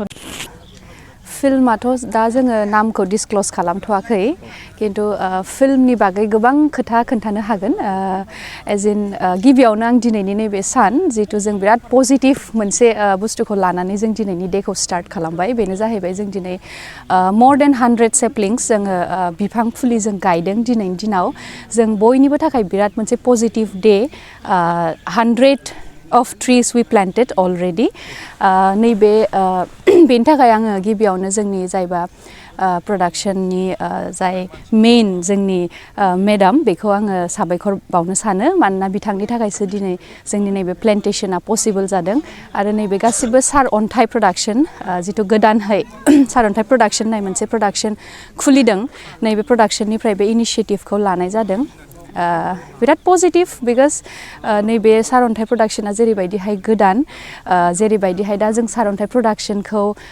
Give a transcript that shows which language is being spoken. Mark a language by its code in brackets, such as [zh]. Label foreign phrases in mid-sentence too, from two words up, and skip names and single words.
[brx] फिल्माथ' दा जोङो नामखौ डिसक्ल'ज खालामथ'वाखै किन्तु फिल्मनि बागै गोबां खोथा खोन्थानो हागोन [en] as in [brx] गिबियावनो आं दिनैनि नैबे सान जिहेतु जों बिराद पजिटिभ मोनसे बुस्थुखौ लानानै जों दिनैनि डेखौ स्टार्ट खालामबाय बेनो जाहैबाय जों दिनै [en] more than 100 saplings [brx] जोङो बिफां फुलि जों गायदों दिनैनि दिनाव जों बयनिबो थाखाय बिराद मोनसे पजिटिभ डे [en] 100 of trees we planted already [brx] नैबे बेनि थाखाय आङो गिबियावनो जोंनि जायबा प्रडाक्शननि जाय मेइन जोंनि मेडाम बेखौ आङो साबायखर बावनो सानो मानोना बिथांनि थाखायसो दिनै जोंनि नैबे प्लेन्टेशना पसिबल जादों आरो नैबे गासिबो सारअन्थाइ प्रडाक्शन जिथु गोदानहै सारअन्थाइ प्रडाक्शन होननाय मोनसे प्रडाक्शन खुलिदों नैबे प्रडाक्शननिफ्राय बे इनिशिएटिभखौ लानाय जादों बिराद पजिटिभ बिकज नैबे सारअन्थाइ प्रडाक्शना जेरैबायदिहाय गोदान जेरैबायदिहाय दा जों सारअन्थाइ प्रडाक्शनखौ